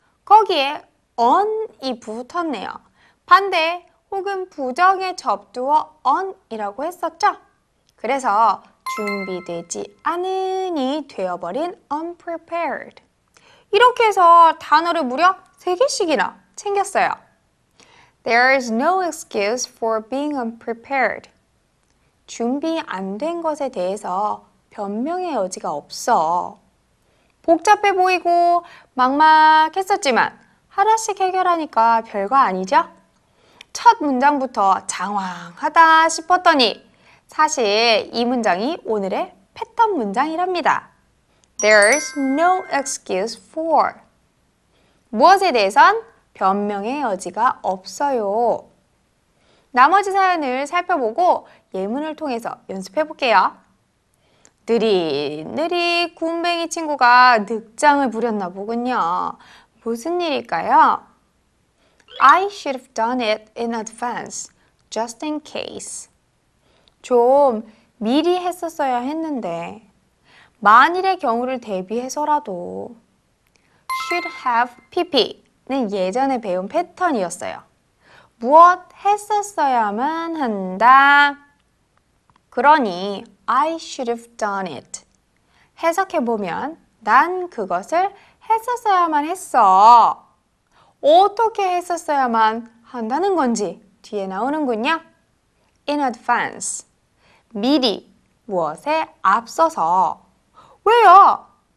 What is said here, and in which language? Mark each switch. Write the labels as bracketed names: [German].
[Korean] 거기에 on이 붙었네요. 반대 혹은 부정에 접두어 on이라고 했었죠. 그래서 준비되지 않은이 되어버린 unprepared. 이렇게 해서 단어를 무려 3개씩이나 챙겼어요. [English] There is no excuse for being unprepared. [Korean] 준비 안 된 것에 대해서 변명의 여지가 없어. 복잡해 보이고 막막했었지만 하나씩 해결하니까 별거 아니죠? 첫 문장부터 장황하다 싶었더니 사실 이 문장이 오늘의 패턴 문장이랍니다. [English] There's no excuse for. [Korean] 무엇에 대해선 변명의 여지가 없어요. 나머지 사연을 살펴보고 예문을 통해서 연습해 볼게요. 느릿느릿 군뱅이 친구가 늑장을 부렸나 보군요. 무슨 일일까요? [English] I should have done it in advance, just in case. [Korean] 좀 미리 했었어야 했는데 만일의 경우를 대비해서라도 should have pp는 예전에 배운 패턴이었어요. 무엇 했었어야만 한다. 그러니 [English] I should have done it. [Korean] 해석해보면 난 그것을 했었어야만 했어. 어떻게 했었어야만 한다는 건지 뒤에 나오는군요. In advance. 미리 무엇에 앞서서. 왜요?